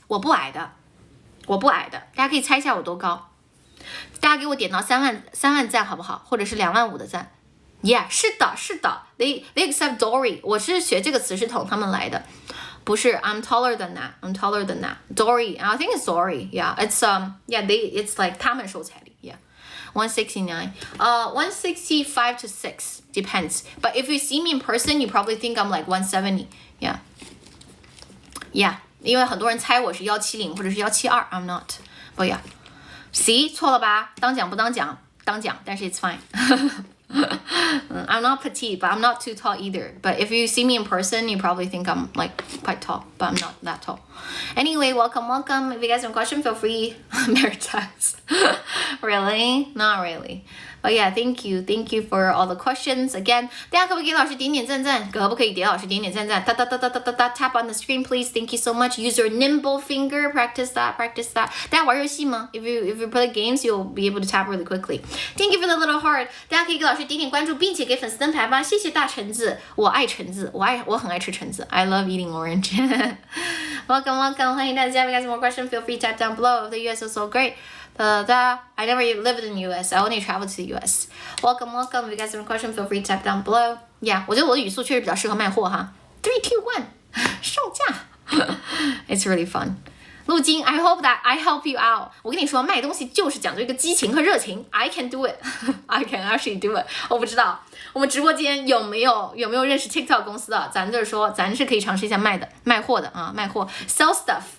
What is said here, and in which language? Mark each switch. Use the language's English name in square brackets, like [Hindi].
[Chinese] 我不矮的，大家可以猜一下我多高。大家给我点到3万赞好不好？或者是2万5的赞。 Yeah， 是的 ， [English] They accept Dory。 [Chinese] 我是学这个词是从他们来的，不是 [English] I'm taller than that. Dory, I think it's Dory. Yeah, it's it's like [Chinese] 他们收彩礼。 [English] Yeah, 169. 165 to 6 depends. But if you see me in person, you probably think I'm like 170. [Chinese] Yeah, 因为很多人猜我是170或者是172 ， [English] I'm not. But yeah.See [Chinese] 错了吧？当讲不当讲？当讲，但是 [English] it's fine. I'm not petite, but I'm not too tall either. But if you see me in person, you probably think I'm like quite tall, but I'm not that tall. Anyway, welcome. If you guys have a question, feel free. Maritimes. Really? Not really. But yeah, thank you for all the questions. [Chinese] Again, 大家可不可以给老师点点赞赞？可不可以给老师点点赞赞？哒哒哒哒哒哒哒 [English] Tap on the screen, please. Thank you so much. Use your nimble finger. Practice that. [Chinese] 大家玩游戏吗？ [English] If you play games, you'll be able to tap really quickly. Thank you for the little heart. [Chinese] 大家可以给老师点点关注，并且给粉丝灯牌吧。谢谢大橙子，我爱橙子，我很爱吃橙子。 [English] I love eating orange. welcome. [Chinese] 欢迎大家。 [English] If you guys have more questions, feel free to tap down below. The US is so great. I never lived in the US. I only traveled to the US. Welcome. If you guys have a question, feel free to tap down below. [Chinese] Yeah, 我觉得我的语速确实比较适合卖货哈。 [English] 3, 2, 1， [Chinese] 上架。 [English] It's really fun. 陆金 I hope that I help you out. [Chinese] 我跟你说，卖东西就是讲究一个激情和热情。 [English] I can do it. I can actually do it. [Chinese] 我不知道我们直播间有没有认识 TikTok 公司的？咱就是说，咱是可以尝试一下卖货的啊，卖货 [English] sell stuff.